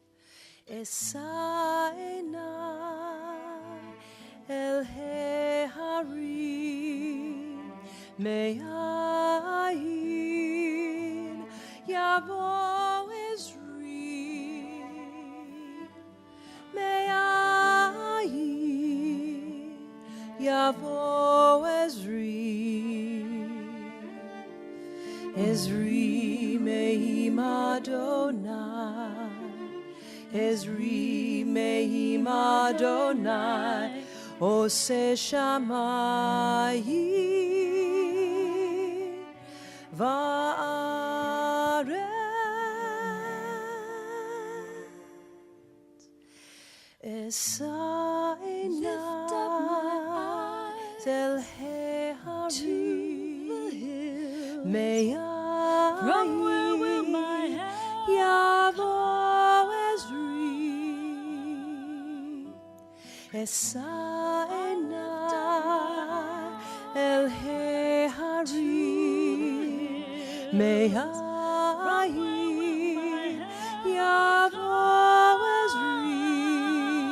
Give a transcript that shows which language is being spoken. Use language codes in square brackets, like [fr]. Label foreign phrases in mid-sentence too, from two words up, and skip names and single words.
[he] אשא עיני אל ההרים מאין יבוא עזרי. מאין יבוא עזרי. עזרי מעם אדני. עזרי מעם אדני. עושה שמים וארץ. אשא עיני אל ההרים מאין [en] From where will my help [he] יבוא עזרי. אשא עיני אל ההרים מאין יבוא עזרי.